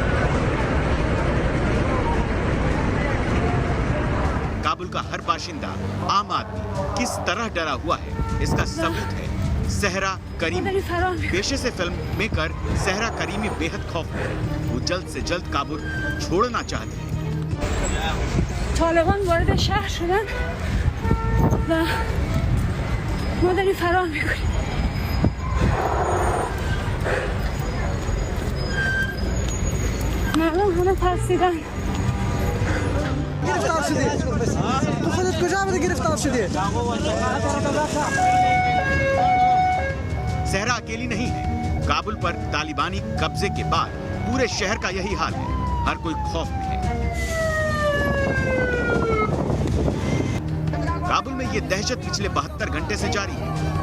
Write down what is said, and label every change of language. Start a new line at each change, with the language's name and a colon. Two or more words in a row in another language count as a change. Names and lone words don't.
Hindi: काबुल का हर बाशिंदा, आम आदमी किस तरह डरा हुआ है, इसका सबूत है सहरा करीमी। पेशे से
English: film maker
Hindi: सहरा करीमी बेहद खौफ में, वो जल्द से जल्द काबुल छोड़ना चाहते हैं।
Persian: طالبان وارد شهر شدن و ما داریم فرار میکنیم. مردم همه ترسیدن. گرفتار شدی تو خودت کجا بودی گرفتار شدی؟
Hindi: सहरा अकेली नहीं है। काबुल पर तालिबानी कब्जे के बाद पूरे शहर का यही हाल है, हर कोई खौफ में है। काबुल में ये दहशत पिछले 72 घंटे से जारी है।